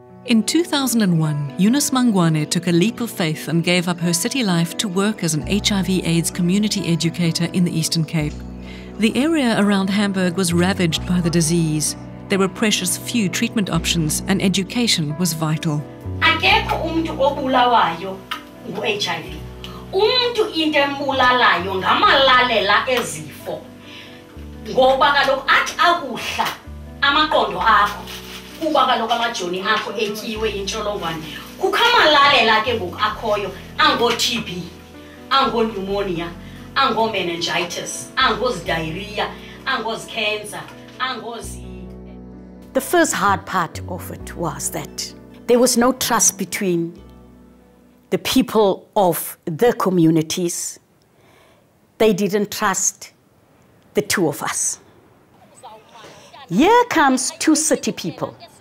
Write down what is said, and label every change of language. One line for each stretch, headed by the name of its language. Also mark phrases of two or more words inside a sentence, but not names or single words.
English: In 2001, Eunice Mangwane took a leap of faith and gave up her city life to work as an HIV/AIDS community educator in the Eastern Cape. The area around Hamburg was ravaged by the disease. There were precious few treatment options and education was vital.
Xhosa: Akekho umuntu obulawayo ngu-HIV. Umuntu into embulalayo ngamalalela ezifo. Ngoba kaloku athi akuhla amaqondo akho. Kuba kaloku amajoni akho etyiwe intsholongwane. Kukho amalalela ke ngoku akhoyo ango-TB, ango-pneumonia, ango-meningitis, angozi-diarrhea, angozi-cancer, angozi...
English: The first hard part of it was that there was no trust between the people of the communities. They didn't trust the two of us. Here comes two city people.